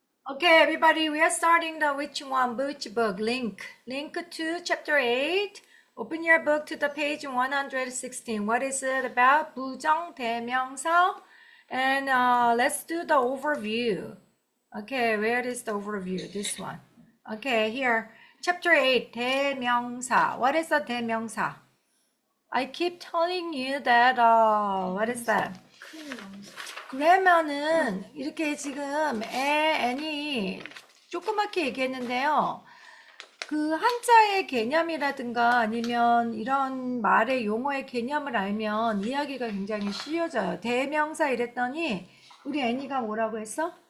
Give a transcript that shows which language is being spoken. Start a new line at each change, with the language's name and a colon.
English: Okay, everybody, we are starting the which one which book link. Link to chapter 8. Open your book to the page 116. What is it about? 부정대명사. And let's do the overview. Okay, where is the overview? This one. Okay, here. Chapter 8, 대명사. What is a 대명사? I keep telling you that, what is that?
Korean: 그러면은 이렇게 지금 애니 조그맣게 얘기했는데요. 그 한자의 개념이라든가 아니면 이런 말의 용어의 개념을 알면 이야기가 굉장히 쉬워져요. 대명사 이랬더니 우리 애니가 뭐라고 했어?